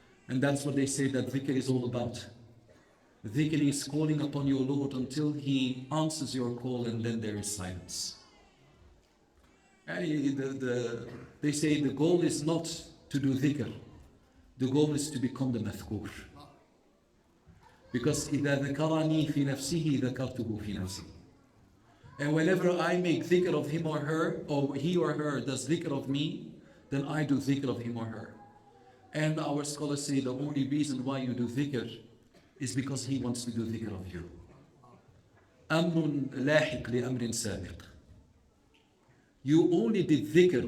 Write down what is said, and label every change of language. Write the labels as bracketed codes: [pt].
[en] And that's what they say that dhikr is all about. Dhikr is calling upon your Lord until He answers your call, and then there is silence. They say the goal is not to do dhikr. The goal is to become the mathkur. Because [ar] إِذَا ذَكَرَنِي فِي نَفْسِهِ ذَكَرْتُهُ فِي نَفْسِهِ. [en] And whenever I make dhikr of him or her, or he or her does dhikr of me, then I do dhikr of him or her. And our scholars say the only reason why you do dhikr is because he wants to do dhikr of you. [ar] أَمْرٌ لَاحِقْ لِأَمْرٍ سَابِقٍ. [en] You only did dhikr.